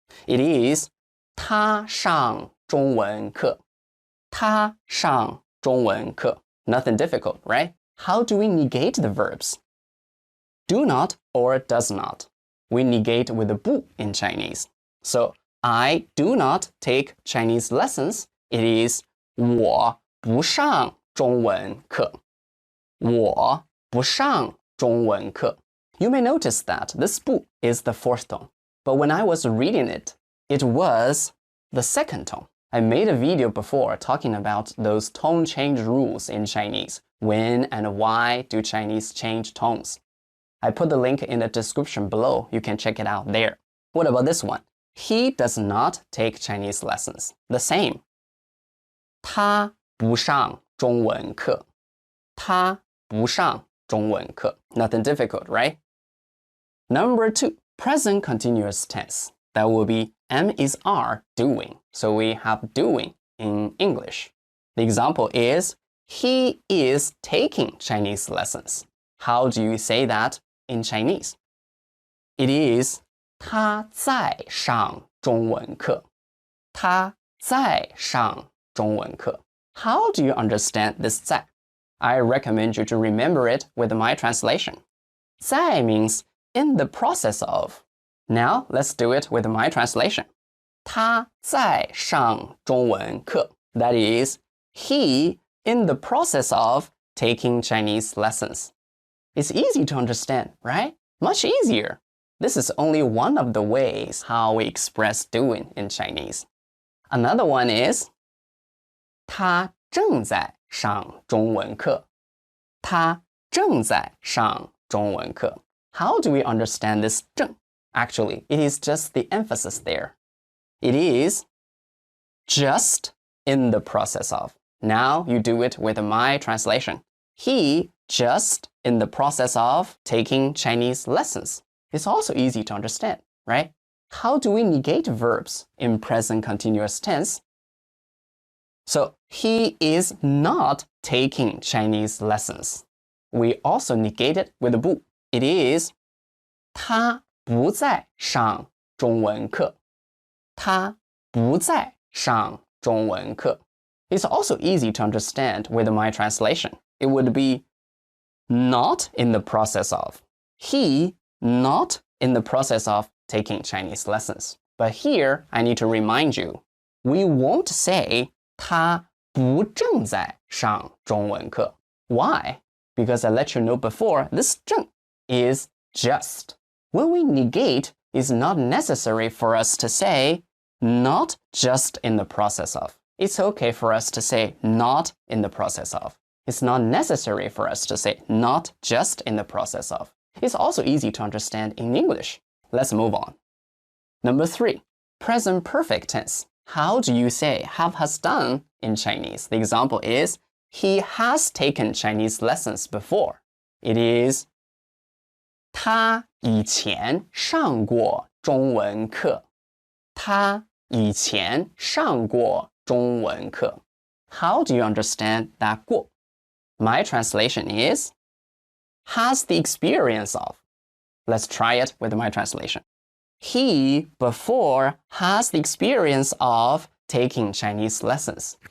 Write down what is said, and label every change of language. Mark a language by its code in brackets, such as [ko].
[en] It is [zh] 他上中文课. 他上中文课. [en] Nothing difficult, right? How do we negate the verbs? Do not or does not. We negate with a 不 in Chinese. So, I do not take Chinese lessons. It is [zh] 我不上中文课. 我不上中文课. [en] You may notice that this 不 is the 4th tone. But when I was reading it, it was the 2nd tone. I made a video before talking about those tone change rules in Chinese. When and why do Chinese change tones? I put the link in the description below. You can check it out there. What about this one? He does not take Chinese lessons. The same. [zh] 他不上中文课. 他不上中文课. [en] Nothing difficult, right? Number 2, present continuous tense. That will be am is are doing. So we have doing in English. The example is he is taking Chinese lessons. How do you say that in Chinese? It is [zh] 他在上中文课. 他在上中文课. [en] How do you understand this 在? I recommend you to remember it with my translation. 在 means in the process of. Now let's do it with my translation. [zh] 他在上中文课. [en] That is, he in the process of taking Chinese lessons. It's easy to understand, right? Much easier. This is only one of the ways how we express doing in Chinese. Another one is [zh] 他正在上中文课. 他正在上中文课. [en] How do we understand this 正? Actually, it is just the emphasis there. It is just in the process of. Now you do it with my translation. He just in the process of taking Chinese lessons. It's also easy to understand, right? How do we negate verbs in present continuous tense? So, he is not taking Chinese lessons. We also negate it with a 不. It is [zh] 他不在上中文课. 他不在上中文课. [en] It's also easy to understand with my translation. It would be not in the process of. He not in the process of taking Chinese lessons. But here, I need to remind you, we won't say [zh] 他不正在上中文课. [en] Why? Because I let you know before, this 正 is just. When we negate, it's not necessary for us to say not just in the process of. It's okay for us to say not in the process of. It's not necessary for us to say not just in the process of. It's also easy to understand in English. Let's move on. Number 3, present perfect tense. how do you say have has done in Chinese? The example is, he has taken Chinese lessons before. It is, [zh] 他以前上过中文课。他以前上过中文课。 [en] How do you understand that 过? My translation is, has the experience of. Let's try it with my translation. He before has the experience of taking Chinese lessons.